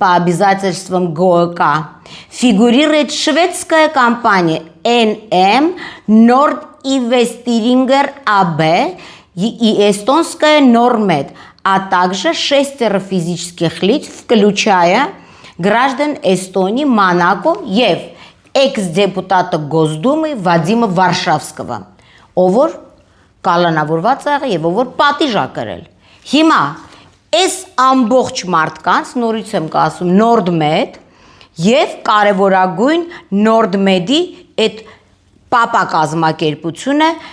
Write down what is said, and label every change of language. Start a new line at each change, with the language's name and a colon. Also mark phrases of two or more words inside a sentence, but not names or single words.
Russian: по обязательствам ГОК, фигурирует шведская компания NM Nord Investiringer AB и эстонская Нормед, а также 6 физических лиц, включая граждан Эстонии, Монако и экс-депутата Госдумы
Armenian: Վադիմը Վարշավսկого, ով որ կալանավորված է եւ ով որ պատիժ ա կրել։ Հիմա այս ամբողջ մարդկանց նորից եմ ասում Nordmed եւ կարեւորագույն Nordmed-ի այդ պապա կազմակերպությունը